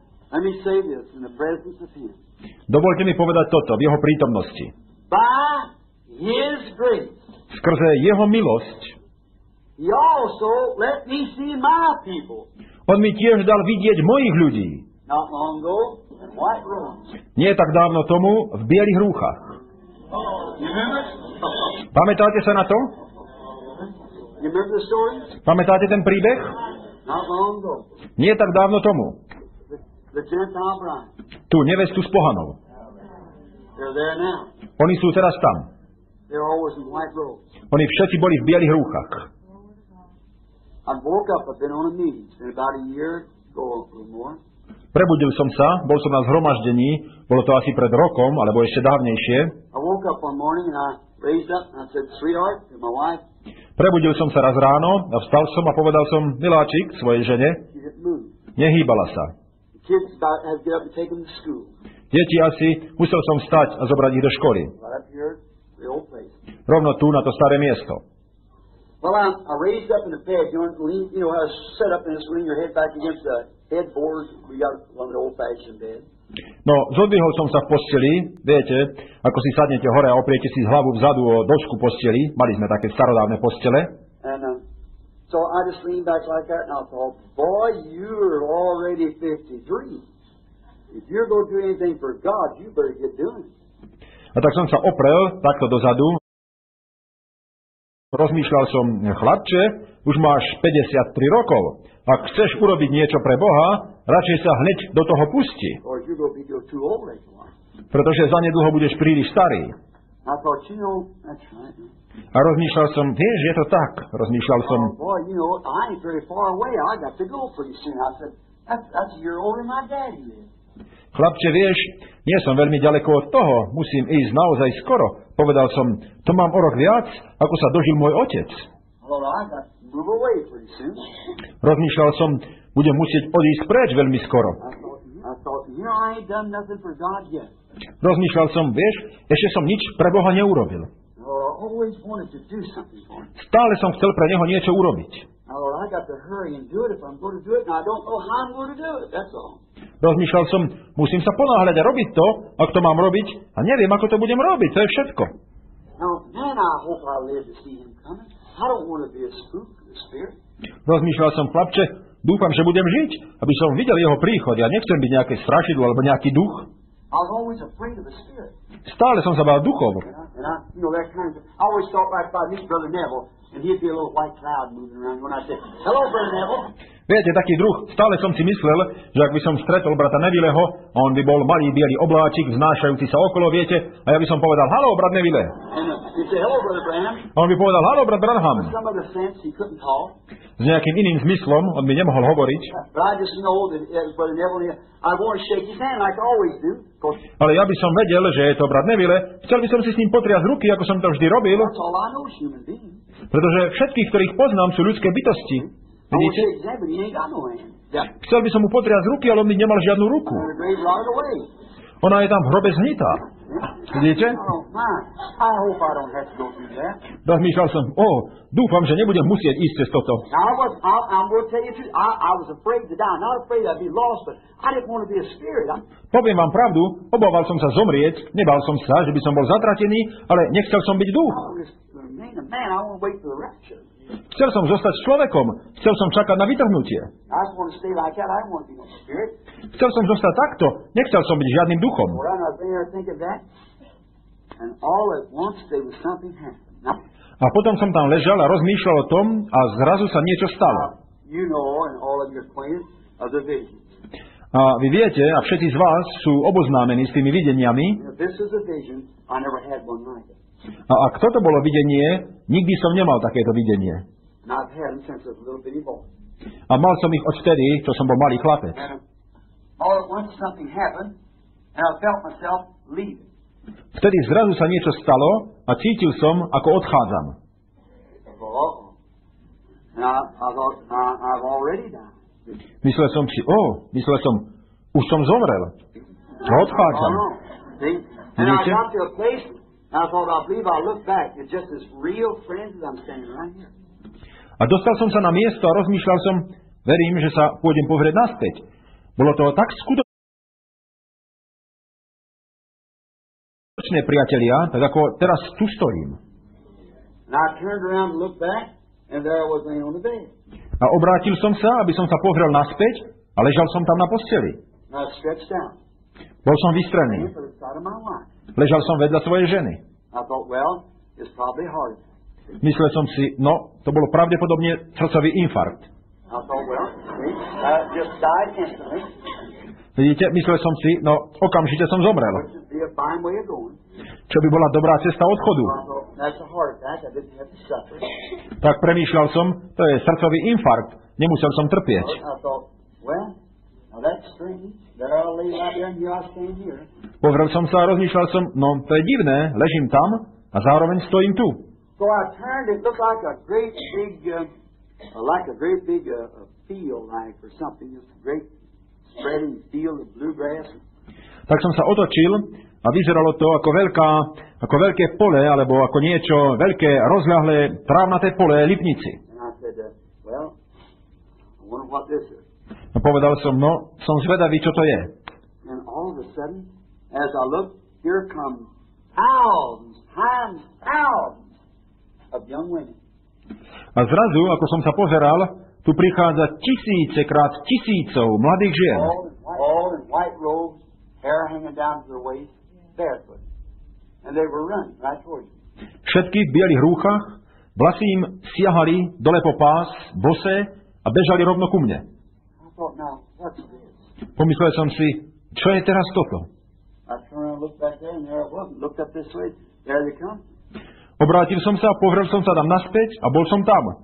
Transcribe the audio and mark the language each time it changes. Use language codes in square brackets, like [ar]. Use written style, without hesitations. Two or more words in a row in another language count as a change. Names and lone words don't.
[en] Let me say this in the presence of Him. [sk] Dovoľte mi povedať toto v jeho prítomnosti. [en] By His grace, [sk] Skrze jeho milosť, [en] He also let me see my people. [sk] on mi tiež dal vidieť mojich ľudí. [en] Not long ago, in white robes. [sk] Nie tak dávno tomu v bielých rúchach. [en] You remember? [sk] Pamätáte sa na to? [en] You remember the story? [sk] Pamätáte ten príbeh? [en] Not long ago. [sk] Nie tak dávno tomu. [en] The Gentile bride. [sk] Tú nevestu z pohanov. [en] They're there now. [sk] Oni sú teraz tam. [en] They're always in white robes. [sk] Oni všetci boli v bielých rúchach. [en] I woke up. I've been on a meeting. It's been about a year ago, a little more. [sk] Prebudil som sa, bol som na zhromaždení, bolo to asi pred rokom, alebo ešte dávnejšie. [en] I woke up one morning and I raised up and I said, "Sweetheart," to my wife. [sk] Prebudil som sa raz ráno a vstal som a povedal som, miláčik, svojej žene, [en] She didn't move. [sk] nehýbala sa. [en] The kids about had to get up and take them to school. [sk] Deti asi, musel som vstať a zobrať ich do školy. [en] Right up here, the old place. [sk] Rovno tu, na to staré miesto. [en] Well, I raised up in the bed. I was set up and just lean your head back against the headboard. We got one of the old-fashioned bed. [sk] No, zodvihol som sa v posteli, viete, ako si sadnete hore a opriete si z hlavu vzadu o dosku posteli. Mali sme také starodávne postele. [en] And so I just leaned back like that, and I thought, boy, you're already 53. If you're going to do anything for God, you better get doing it. [sk] A tak som sa oprel takto dozadu. Rozmýšľal som, chlapče, už máš 53 rokov. Ak chceš urobiť niečo pre Boha, radšej sa hneď do toho pusti. [en] Or you're going to be too old later on. [sk] Pretože zanedlho budeš príliš starý. [en] I thought, that's right. [sk] A rozmýšľal som, vieš, je to tak. Rozmýšľal som, [en] Oh, boy, I ain't very far away. I got to go pretty soon. I said, that's a year older than my daddy is. [sk] chlapče, vieš, nie som veľmi ďaleko od toho, musím ísť naozaj skoro. Povedal som, to mám o rok viac, ako sa dožil môj otec. [en] Well, I got to move away pretty soon. [sk] Rozmýšľal som, budem musieť odísť preč veľmi skoro. [en] I thought, I ain't done nothing for God yet. [sk] Rozmýšľal som, vieš, ešte som nič pre Boha neurobil. [en] I always wanted to do something for Him. [sk] Stále som chcel pre Neho niečo urobiť. [en] I got to hurry and do it if I'm going to do it, and I don't know how I'm going to do it, that's all. [sk] Rozmýšľal som, musím sa ponáhľať a robiť to, ak to mám robiť, a neviem, ako to budem robiť, to je všetko. [en] Now, man, I hope I live to see Him coming. I don't want to be a spook of the Spirit. [sk] Rozmýšľal som, chlapče, dúfam, že budem žiť, aby som videl Jeho príchod. Ja nechcem byť nejaké strašidlo alebo nejaký duch. [en] I was always afraid of the Spirit. [sk] Stále som sa bál duchov. [en] And I that kind of, I always thought right by me, Brother Neville, and he'd be a little white cloud moving around when I said, "Hello, Brother Neville." [sk] Viete, taký druh, stále som si myslel, že ak by som stretol brata Nevileho, on by bol malý biely obláčik, vznášajúci sa okolo, viete, a ja by som povedal, haló, brat Nevile. [en] And he'd say, "Hello, Brother Branham." [sk] A on by povedal, haló, brat Branham. [en] Some other sense he couldn't talk. [sk] S nejakým iným zmyslom, on by nemohol hovoriť. [en] But I just know that Brother Neville, I want to shake his hand like I always do. [sk] Ale ja by som vedel, že je to brat Nevile, chcel by som si s ním potriasť ruky, ako som to vždy robil. [en] That's all I know is human beings. [sk] Pretože všetkých, ktorých poznám, sú ľudské bytosti. [en] I want to [sk] Vidíte? [en] shake his hand, but he ain't got no hand. Yeah. [sk] Chcel by som mu potriasť ruky, ale on by nemal žiadnu ruku. [en] The grave rotted away. [sk] Ona je tam v hrobe zhnitá. Vidíte? [en] I don't mind. I hope I don't have to go through that. [sk] Rozmýšľal som, dúfam, že nebudem musieť ísť cez toto. [en] Now, I'm going to tell you the truth. I was afraid to die. Not afraid I'd be lost, but I didn't want to be a spirit. [sk] Poviem vám pravdu, obával som sa zomrieť, nebal som sa, že by som bol zatratený, ale nechcel som byť duch. [en] I was remain a man. I want to wait for the rapture. [sk] Chcel som zostať človekom, chcel som čakať na vytrhnutie. [en] I just want to stay like that. I don't want to be no spirit. [sk] Chcel som zostať takto, nechcel som byť žiadnym duchom. [en] Well, I was there thinking that, and all at once there was something happened. Now, [sk] A potom som tam ležal a rozmýšľal o tom a zrazu sa niečo stalo. [en] you know, and all of you are acquainted of the visions. [sk] A vy viete, a všetci z vás sú oboznámení s tými videniami. [en] And if this is a vision, I never had one like it. [sk] A ak toto bolo videnie, nikdy som nemal takéto videnie. [en] And I've had them since I was a little bitty boy. [sk] A mal som ich odvtedy, čo som bol malý chlapec. [en] And all at once something happened, and I felt myself leaving. [sk] Vtedy zrazu sa niečo stalo a cítil som, ako odchádzam. [en] And I thought, I've already died. [sk] Myslel som si, už som zomrel. Odchádzam. [en] See? And I got to a place, and I thought, I believe I'll look back. It's just as real friends as I'm standing right here. [sk] A dostal som sa na miesto a rozmýšľal som, verím, že sa pôjdem pozrieť naspäť. Bolo to tak skutočné. väčšie priatelia, tak ako teraz tu stojím. [en] And I turned around to look back, and there I was laying on the bed. [sk] A obrátil som sa, aby som sa pozrel naspäť, a ležal som tam na posteli. [en] And I stretched out. [sk] Bol som vystrený. [en] To the side of my wife. [sk] Ležal som vedľa svojej ženy. [en] I thought, well, it's probably hard. [sk] Myslel som si, no, to bolo pravdepodobne srdcový infarkt. [en] I thought, well, see, I just died instantly. [sk] Vidíte, myslel som si, no, okamžite som zomrel. [en] Which would be a fine way of going. [sk] Čo by bola dobrá cesta odchodu. [en] I thought, that's a heart attack. I didn't have to suffer. [sk] Tak premýšľal som, to je srdcový infarkt. Nemusel som trpieť. [en] I thought, well, now that's strange. There I lay right there, and here I stand here. [sk] Pozrel som sa a rozmýšľal som, no, to je divné, ležím tam a zároveň stojím tu. [en] So I turned, it looked like a great big field like or something, just a great spreading field of bluegrass. [sk] Tak som sa otočil a vyzeralo to ako veľké pole, alebo ako niečo veľké, rozľahlé, trávnaté pole lipnici. [en] And I said, well, I wonder what this is. [sk] A povedal som, no, som zvedavý, čo to je. [en] And all of a sudden, as I looked, here come thousands times thousands of young women. [sk] A zrazu, ako som sa pozeral, tu prichádza tisícekrát tisícov mladých žien. [en] All in white robes, hair hanging down to their waist, barefoot. And they were running right towards me. [sk] Všetky v bielých rúchach, vlasy im siahali dole po pás, bosé a bežali rovno ku mne. [en] I thought, now, what's this? [sk] Pomyslel som si, čo je teraz toto? [en] I turned around, looked back there, and there it was. Looked up this way, there they come. [sk] Obrátil som sa, pozrel som sa tam naspäť a bol som tam.